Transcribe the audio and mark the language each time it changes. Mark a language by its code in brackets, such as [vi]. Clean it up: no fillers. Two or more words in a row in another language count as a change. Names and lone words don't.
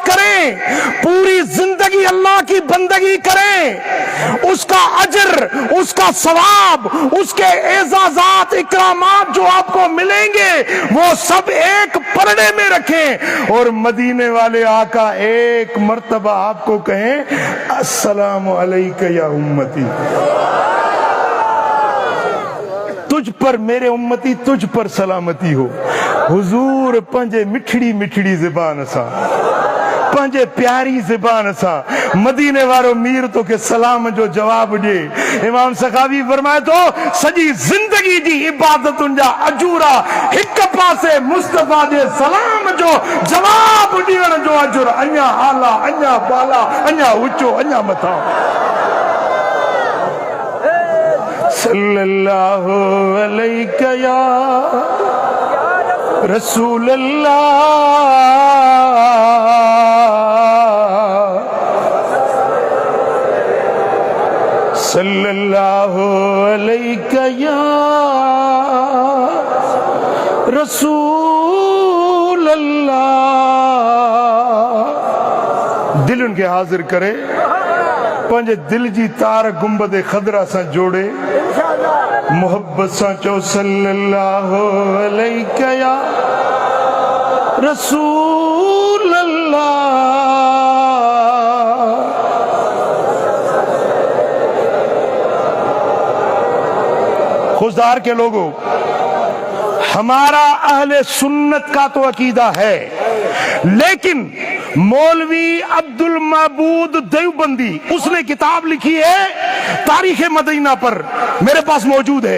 [ur] کریں، پوری زندگی اللہ کی بندگی کریں، اس کا اجر، اس کا ثواب، اس کے اعزازات اکرامات جو آپ کو ملیں گے وہ سب ایک پلڑے میں رکھیں اور مدینے والے آقا ایک مرتبہ آپ کو کہیں [ar] السلام عليك يا أمتي, [ur] تجھ پر میرے امتی تجھ پر سلامتی ہو. [sd] हुजूर पंजे मिठड़ी मिठड़ी ज़बान सा, पंजे प्यारी ज़बान सा मदीने वारो मीर तो के सलाम जो जवाब दे। इमाम सखावी फरमाए तो सजी जिंदगी जी इबादतुन जा अजूरा हिक पासे मुस्तफा जे सलाम जो जवाब ॾियण जो अजुर अञा आला अञा बाला अञा ऊंचो अञा मथा। [ar] صلى الله عليك يا رسول الله، صلى الله عليك يا رسول الله. [sd] दिल उनके हाजिर करे, पंहिंजे दिल जी तार गुंबद खदरा सां जोड़े, मोहब्बत सां चो [ar] صلى الله عليك يا رسول الله. [ur] خضدار کے لوگوں، ہمارا اہل سنت کا تو عقیدہ ہے، لیکن مولوی عبد المعبود دیوبندی اس نے کتاب لکھی ہے تاریخ مدینہ پر، میرے پاس موجود ہے.